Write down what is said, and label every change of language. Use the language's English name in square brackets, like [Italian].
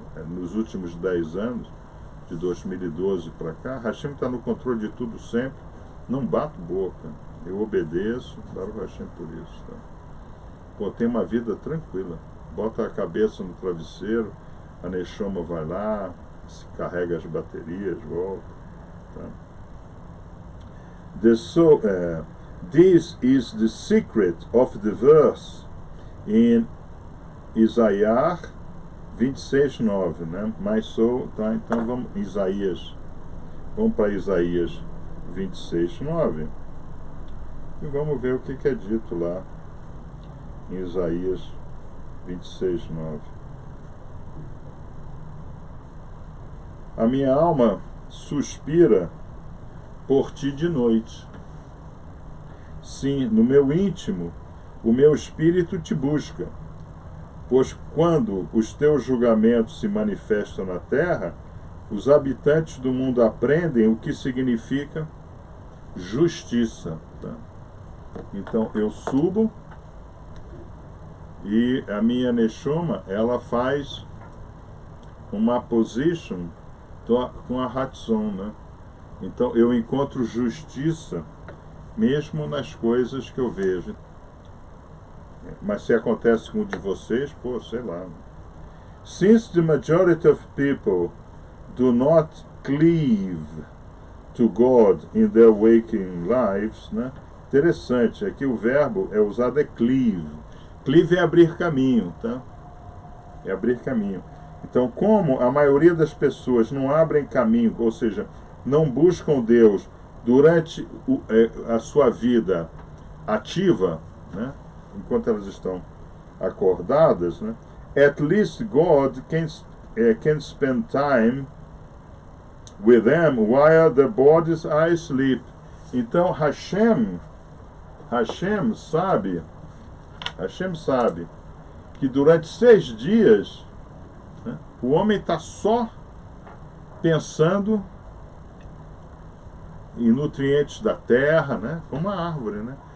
[Portuguese] Nos últimos 10 anos, de 2012 para cá, Hashem está no controle de tudo sempre. Não bato boca. Eu obedeço para o Hashem por isso. Tá? Pô, tem uma vida tranquila. Bota a cabeça no travesseiro, a Neshoma vai lá, se carrega as baterias, volta. Tá? [English] This is the secret of the verse in Isaiah 26:9, né? [Portuguese] Tá? Então vamos para Isaías 26:9 e vamos ver o que é dito lá em Isaías 26:9. A minha alma suspira por ti de noite. Sim, no meu íntimo, o meu espírito te busca. Pois quando os teus julgamentos se manifestam na terra, os habitantes do mundo aprendem o que significa justiça. Tá? Então eu subo e a minha Neshoma, ela faz uma position com a Hatson, né? Então eu encontro justiça mesmo nas coisas que eu vejo. Mas se acontece com um de vocês, pô, sei lá. [English] Since the majority of people do not cleave to God in their waking lives, né? [Portuguese] Interessante, aqui o verbo é usado cleave. Cleave é abrir caminho, tá? É abrir caminho. Então, como a maioria das pessoas não abrem caminho, ou seja, não buscam Deus durante a sua vida ativa, né? Enquanto elas estão acordadas, né? [English] At least God can spend time with them while their bodies are asleep. [Portuguese] Então Hashem sabe que durante 6 dias, né, o homem está só pensando em nutrientes da terra, né, como a árvore, né?